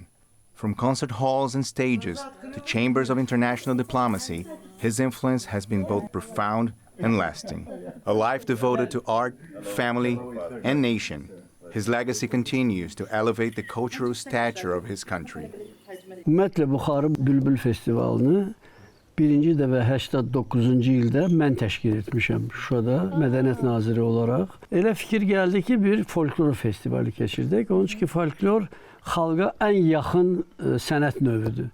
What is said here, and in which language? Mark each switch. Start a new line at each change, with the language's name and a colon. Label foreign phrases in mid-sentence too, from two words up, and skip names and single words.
English: From concert halls and stages to chambers of international diplomacy, his influence has been both profound and lasting. A life devoted to art, family, and nation, his legacy continues to elevate the cultural stature of his country.
Azerbaijani: Ümumiyyətlə bu Xaribülbül Festivalını birinci dəfə 89-cu ildə mən təşkil etmişəm Şuşada mədəniyyət naziri olaraq. Elə fikir gəldi ki, bir folklor festivali keçirdək. Onun üçün ki, folklor xalqa ən yaxın sənət növüdür.